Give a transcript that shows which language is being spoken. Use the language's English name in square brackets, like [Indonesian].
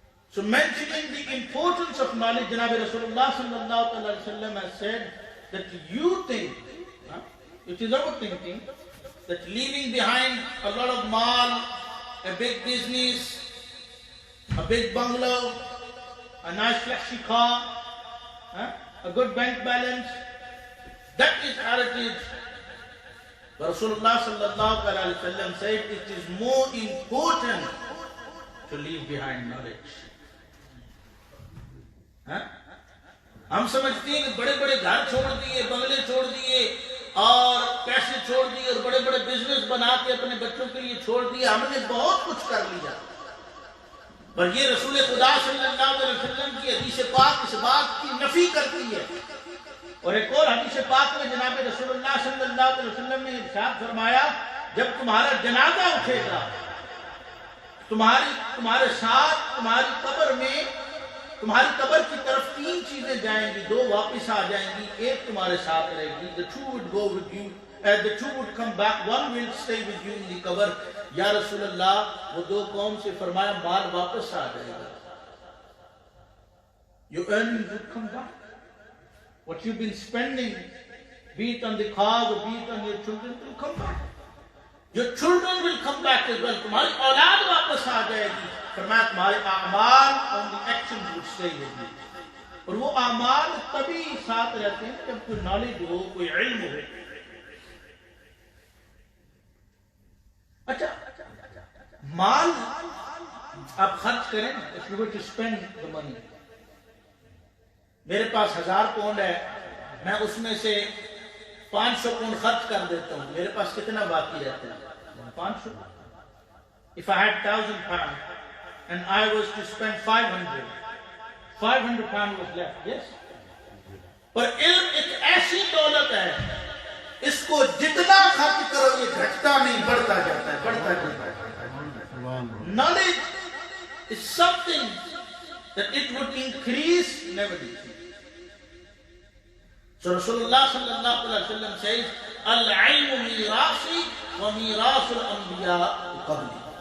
[English] So mentioning the importance of knowledge, Janabi Rasulullah sallallahu alaihi wasallam has said that you think, it is our thinking, that leaving behind a lot of mal, a big business, a big bungalow, a nice flashy car, a good bank balance, that is heritage. But Rasulullah sallallahu alaihi wasallam said it is more important to leave behind knowledge. [Urdu] ہم سمجھتے ہیں کہ بڑے بڑے گھر چھوڑ دیے, بنگلے چھوڑ دیے اور پیسے چھوڑ دیے اور بڑے بڑے بزنس بنا کے اپنے بچوں کے لیے چھوڑ دیا, ہم نے بہت کچھ کر لیا. پر یہ رسول خدا صلی اللہ علیہ وسلم کی حدیث پاک اس بات کی نفی کرتی ہے. اور ایک اور حدیث پاک میں جناب رسول اللہ صلی اللہ علیہ وسلم نے ارشاد فرمایا, جب تمہارا جنازہ اٹھے گا, تمہارے ساتھ تمہاری قبر میں, تمہاری قبر کی طرف تین چیزیں جائیں گی, دو واپس آ جائیں گی, ایک تمہارے ساتھ رہے گی. [English] The two would go with you, the two would come back, one will stay with you in the qabr. [Urdu] یا رسول اللہ, وہ دو کون سے؟ فرمایا مال واپس آ جائے گا. [English] Your earnings would come back. What you've been spending, be it on the cars or be it on your children, will come back. Your children will come back as well. [Urdu] تمہاری اولاد واپس آ جائے گی. فرمایا تمہارے اعمال [English] on the actions would stay with you. [Urdu] اور وہ اعمال تبھی ساتھ رہتے ہیں جب کوئی نالج ہو, کوئی علم ہو. اچھا, مال آپ خرچ کریں, [English] if you were to spend the money. [Urdu] میرے پاس 1000 پاؤنڈ ہے, میں اس میں سے 500 پاؤنڈ خرچ کر دیتا ہوں, میرے پاس کتنا باقی رہتا ہے؟ 500. [English] If I had 1000 pounds and I was to spend 500 pounds was left. Yes. [Urdu] پر علم ایک ایسی دولت ہے, اس کو جتنا خرچ کرو یہ گھٹتا نہیں, بڑھتا جاتا ہے, بڑھتا جاتا ہے. [English] Knowledge is something that it would increase, never decrease. So Rasulullah sallallahu alaihi wasallam says, [Arabic] al-ilmu mirasi wa mirasul anbiya qabli.